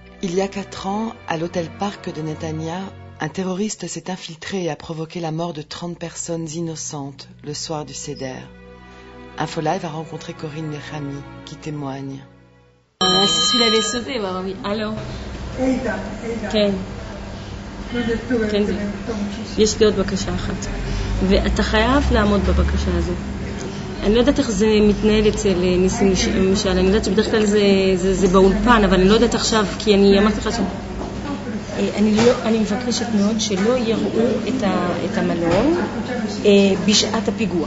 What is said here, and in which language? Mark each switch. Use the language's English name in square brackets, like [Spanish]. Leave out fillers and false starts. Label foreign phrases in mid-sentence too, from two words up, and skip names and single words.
[French] Il y a 4 ans, à l'hôtel Parc de Netanya, un terroriste s'est infiltré et a provoqué la mort de 30 personnes innocentes le soir du Seder. InfoLive a rencontré Corinne Nechami, qui témoigne. Si celui-là avait sauté, bah oui. Allô? [Hebrew] כן. כן זה. יש לי עוד בקשה אחת. ואתה חייב לעמוד בבקשה הזו. אני לא יודעת איך זה מתנהל אצל ניסים משל, אני יודעת שבדרך כלל זה באולפן, אבל אני לא יודעת עכשיו, כי אני אמרתי לך אני מבקשת מאוד שלא יראו את המלון בשעת הפיגוע.